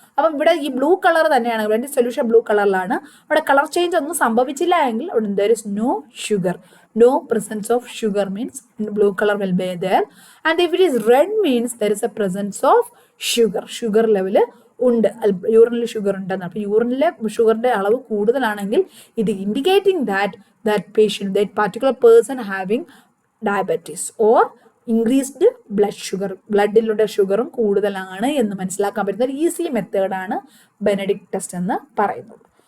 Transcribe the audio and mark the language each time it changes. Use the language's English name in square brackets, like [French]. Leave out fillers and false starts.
[Malayalam] അപ്പം ഇവിടെ ഈ ബ്ലൂ കളർ തന്നെയാണ്, ഇവിടെ സൊല്യൂഷൻ ബ്ലൂ കളറിലാണ്. അവിടെ കളർ ചേഞ്ച് ഒന്നും സംഭവിച്ചില്ല എങ്കിൽ [English] there is no sugar, no presence of sugar means blue color will be there, and if it is red means there is a presence of sugar level [Malayalam] ഉണ്ട്, യൂറിനിൽ sugar ഉണ്ടെന്ന്. അപ്പോൾ യൂറിനിലെ ഷുഗറിന്റെ അളവ് കൂടുതലാണെങ്കിൽ ഇത് indicating [English] that particular person having diabetes or [Malayalam] increased blood sugar, ബ്ലഡിലുള്ള ഷുഗറും കൂടുതലാണ് എന്ന് മനസ്സിലാക്കാൻ പറ്റുന്ന ഒരു ഈസി മെത്തേഡാണ് ബെനഡിക്ട് ടെസ്റ്റ് എന്ന് പറയുന്നത്.